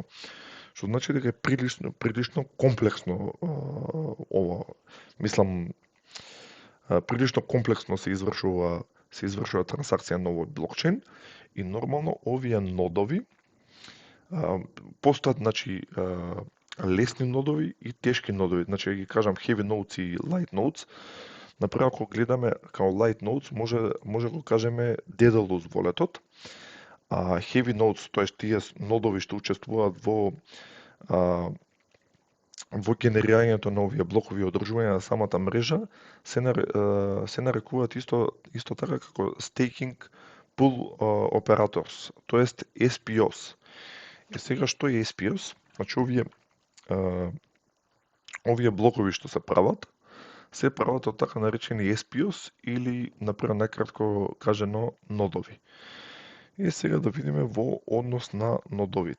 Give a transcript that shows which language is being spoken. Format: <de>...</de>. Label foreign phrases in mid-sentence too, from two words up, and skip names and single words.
<mk>Што значи дека е прилично комплексно ова. Мислам, прилично комплексно се извршува трансакција на овој блокчейн и нормално овие нодови постојат, значи, лесни нодови и тешки нодови. Значи, ги кажам</mk> <en>heavy nodes</en> <mk>и</mk> <en>light nodes.</en> <mk>Например, ако гледаме као</mk> <en>light nodes,</en> <mk>може го кажеме Daedalus wallet-от, а</mk> <en>heavy nodes,</en> <mk>тоест тие нодови што учествуваат во генерирањето на овие блокови и одржување на самата мрежа, се нарекуваат исто така како</mk> <en>staking pool operators,</en> <mk>тоест SPOs. И сега што е SPOs? Значи овие блокови што се прават од така наречени SPOs или, например, накратко кажано, нодови. И сега да видиме во однос на нодовите.</mk>